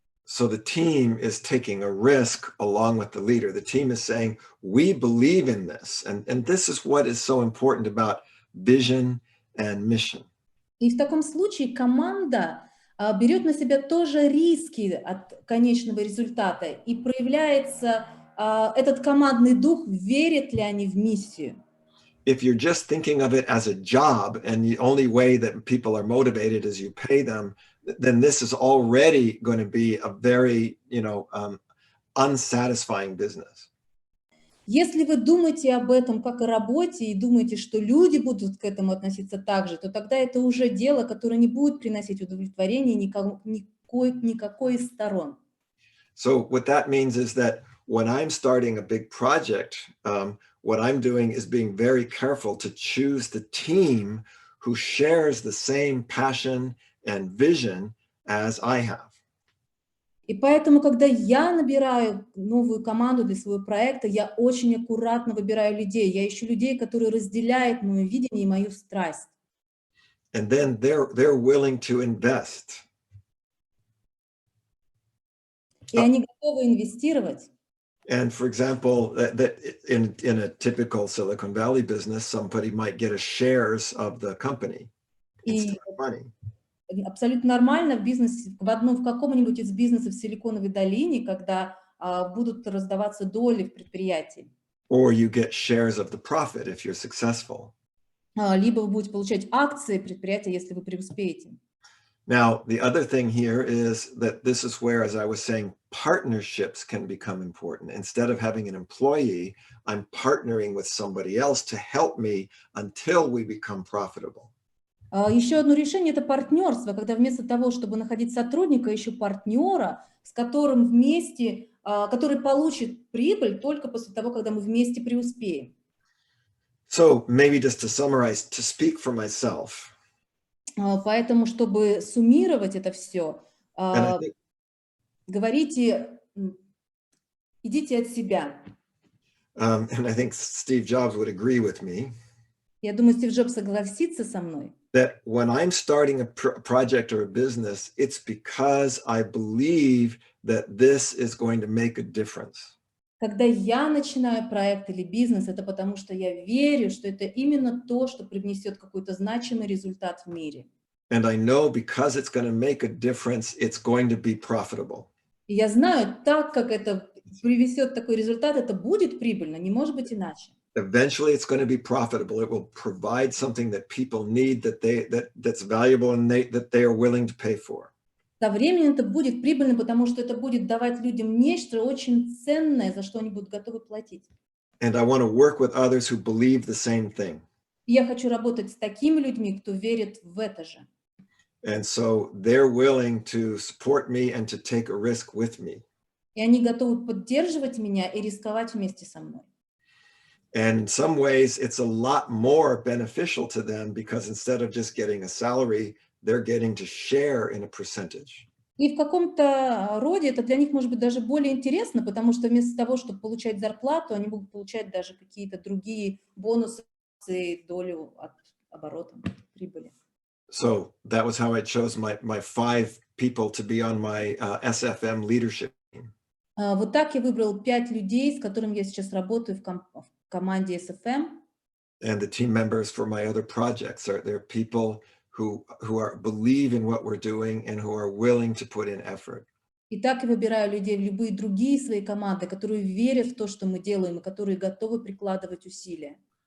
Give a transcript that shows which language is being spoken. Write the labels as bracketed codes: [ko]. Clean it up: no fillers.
[en] So the team is taking a risk along with the leader. The team is saying, we believe in this. And this is what is so important about vision and mission. [ru] И в таком случае команда берет на себя тоже риски от конечного результата и проявляется этот командный дух, верят ли они в миссию. [en] If you're just thinking of it as a job and the only way that people are motivated is you pay them, then this is already going to be a very, unsatisfying business. [ru] Если вы думаете об этом как о работе и думаете, что люди будут к этому относиться так же, то тогда это уже дело, которое не будет приносить удовлетворения никакой из сторон. [en] So what that means is that when I'm starting a big project, what I'm doing is being very careful to choose the team who shares the same passion and vision as I have. [ru] И поэтому, когда я набираю новую команду для своего проекта, я очень аккуратно выбираю людей. Я ищу людей, которые разделяют мое видение и мою страсть. [en] And then they're willing to invest. [ru] И они готовы инвестировать. [en] And for example, that in a typical Silicon Valley business, somebody might get a shares of the company instead [ru] И [en] of money. [ru] абсолютно нормально в бизнесе, в каком-нибудь из бизнесов в Силиконовой долине, когда будут раздаваться доли в предприятии. [en] Or you get shares of the profit if you're successful. [ru] Либо вы будете получать акции предприятия, если вы преуспеете. [en] Now, the other thing here is that this is where, as I was saying, partnerships can become important. Instead of having an employee, I'm partnering with somebody else to help me until we become profitable. [ru] Еще одно решение – это партнерство, когда вместо того, чтобы находить сотрудника, ищу партнера, с которым вместе, который получит прибыль только после того, когда мы вместе преуспеем. [en] So maybe just to summarize, to speak for myself. [ru] Поэтому, чтобы суммировать это все, [en] And I think, [ru] говорите, идите от себя. [en] and I think Steve Jobs would agree with me. [ru] Я думаю, Стив Джобс согласится со мной. [en] That when I'm starting a project or a business, it's because I believe that this is going to make a difference. [ru] Когда я начинаю проект или бизнес, это потому что я верю, что это именно то, что привнесет какой-то значимый результат в мире. [en] And I know because it's going to make a difference, it's going to be profitable. [ru] И я знаю, так как это привнесет такой результат, это будет прибыльно, не может быть иначе. [en] Eventually, it's going to be profitable. It will provide something that people need, that's valuable, and that they are willing to pay for. [ru] Со временем это будет прибыльно, потому что это будет давать людям нечто очень ценное, за что они будут готовы платить. [en] And I want to work with others who believe the same thing. [ru] И я хочу работать с такими людьми, кто верит в это же. [en] And so they're willing to support me and to take a risk with me. [ru] И они готовы поддерживать меня и рисковать вместе со мной. [en] And in some ways, it's a lot more beneficial to them because instead of just getting a salary, they're getting to share in a percentage. [ru] И в каком-то роде это для них может быть даже более интересно, потому что вместо того, чтобы получать зарплату, они будут получать даже какие-то другие бонусы, долю от оборота, прибыли. [en] So that was how I chose my 5 people to be on my SFM leadership team. [ru] Вот так я выбрал 5 людей, с которыми я сейчас работаю в команде SFM. [en] And the team members for my other projects they're people who believe in what we're doing and who are willing to put in effort. [ru] И так я выбираю людей в любые другие свои команды, которые верят в то, что мы делаем, и которые готовы прикладывать усилия.